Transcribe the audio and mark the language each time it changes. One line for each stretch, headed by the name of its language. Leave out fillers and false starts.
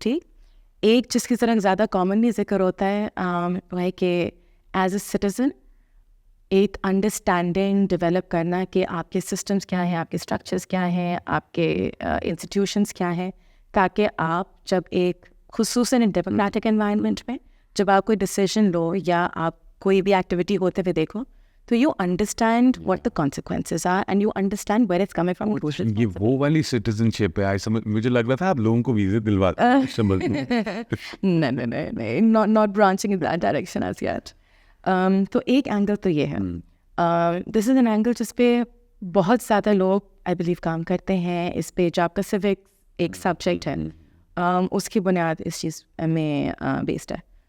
Urdu: ٹھیک, ایک جس کی طرح زیادہ کامنلی ذکر ہوتا ہے وہ ہے کہ ایز اے سٹیزن ایک انڈرسٹینڈنگ ڈیولپ کرنا کہ آپ کے سسٹمس کیا ہیں, آپ کے اسٹرکچرس کیا ہیں, آپ کے انسٹیٹیوشنس کیا ہیں, تاکہ آپ جب ایک خصوصاً ڈیموکریٹک انوائرمنٹ میں جب آپ کوئی ڈیسیژن لو یا آپ کوئی بھی ایکٹیویٹی ہوتے ہوئے دیکھو تو
English: You understand what the consequences are and you understand where it's coming from.
Urdu: یہ وہ والی سٹیزن شپ ہے, مجھے لگ رہا تھا آپ لوگوں کو ویزے دلواتے ہیں.
English: نہیں, not branching in that direction as yet.
Urdu: تو ایک اینگل تو یہ ہے,
English: this is an angle
Urdu: جس پہ بہت زیادہ لوگ آئی بلیو کام کرتے ہیں. اس پہ جو آپ کا سوک ایک سبجیکٹ ہے, اس کی بنیاد اس چیز میں بیسڈ ہے.